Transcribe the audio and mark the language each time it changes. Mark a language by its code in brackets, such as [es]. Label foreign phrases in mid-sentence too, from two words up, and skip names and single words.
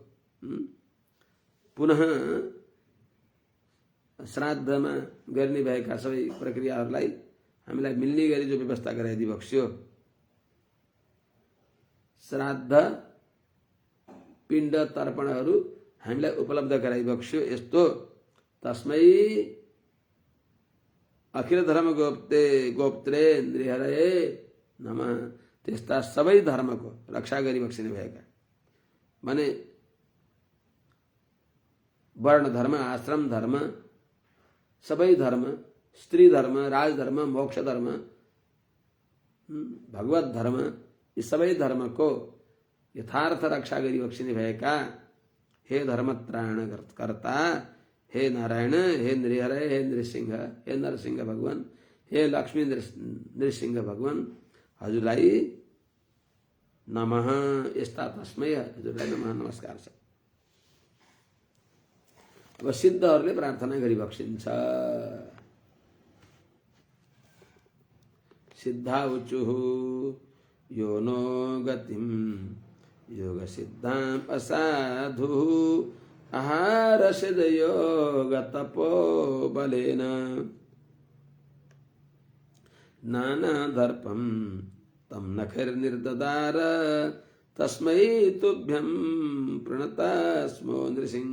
[ne] पुनः श्राद्धमा गर्ने भएका सबै प्रक्रियाहरूलाई हामीलाई मिल्ने गरी जो व्यवस्था गराइदिई बक्सियो, श्राद्ध पिण्ड तर्पणहरू हामीलाई उपलब्ध गराइ बक्सियो, यस्तो [sa] तस्मै अखिल धर्म गोप्त्रे नृहरये नमः। [ne] त्यस्ता सबै धर्मको रक्षा गरी बक्सिने भएका, माने वर्ण धर्म, आश्रम धर्म, सबै धर्म, स्त्री धर्म, राजधर्म, मोक्ष धर्म, भगवत धर्म, यी सबै धर्मको यथार्थ रक्षा गरिबक्सिने भएका हे धर्मत्राण कर्ता, हे नारायण, हे नृहरे, हे नृसिंह, हे नरसिंह भगवान, हे लक्ष्मी नृसिंह भगवान, हजुरलाई नमः। यस्ता तस्मै हजुरलाई नमः नमस्कार छ। अब सिद्धहरूले प्रार्थना गरिबक्सिन्छ। [sa] सिद्धा उचुः यो नो गतिम योग सिद्धाम असाधुः आहार सिद्ध योग तपो बलेन नाना दर्पम तम नखर निर्ददार तस्मै तुभ्यम प्रणतस्मो नृसिंह।